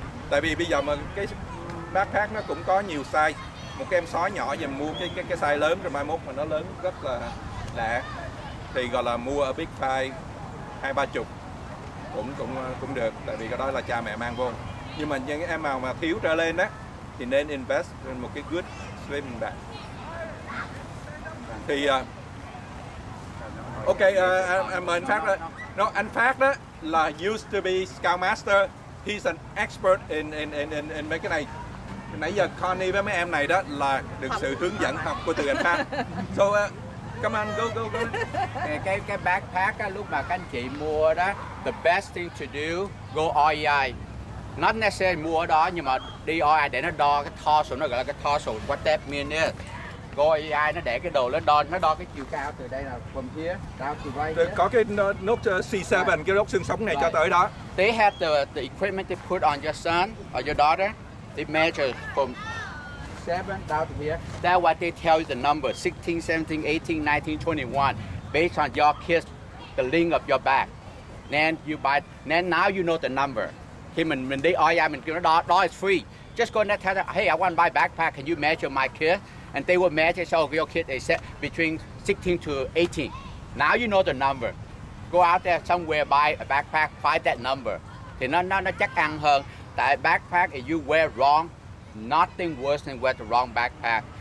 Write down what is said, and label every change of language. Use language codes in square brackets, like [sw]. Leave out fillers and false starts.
[vi] Tại vì bây giờ mà cái backpack nó cũng có nhiều size, một cái em sói nhỏ giờ mua cái size lớn rồi mai mốt mà nó lớn rất là lạ thì gọi là mua ở Big Five 20-30 cũng được, tại vì cái đó là cha mẹ mang vô. Nhưng mà những em nào mà thiếu trở lên đó thì nên [en] invest in [vi] một cái good sleeping bag. Thì ok, em mời anh Phát đó. [en] No, anh Phát [vi] đó là [en] used to be Scoutmaster. He's an expert in [vi] mấy cái này. Nãy giờ Connie với mấy em này đó là được sự hướng dẫn học của từ anh Phát. [en] So come on, go. [vi] Cái backpack á, lúc mà các anh chị mua đó, [en] the best thing to do, go REI. Not necessarily [vi] mua ở đó, nhưng mà đi REI để nó đo cái torso, nó gọi là cái torso, [en] what that mean is. Go REI [vi] nó để cái đồ nó đo cái chiều cao từ đây là [en] from here down to right here. [vi] Có cái nốt C7, cái nốt xương sống này cho tới đó. [en] They have the equipment they put on your son or your daughter. They measure from 7 down to here. That's what they tell you the number, 16, 17, 18, 19, 21, based on your kids, the length of your back. Then you buy, then now you know the number. [vi] Khi mình đi OI mình kêu nó đó [en] is free. Just go and tell them, hey, I want to buy backpack. Can you measure my kid? And they will measure. So your kid is set between 16 to 18. Now you know the number. Go out there somewhere, buy a backpack, find that number. [vi] Thì nó chắc ăn hơn. Tại [en] backpack, if you wear wrong, nothing worse than wear the wrong backpack.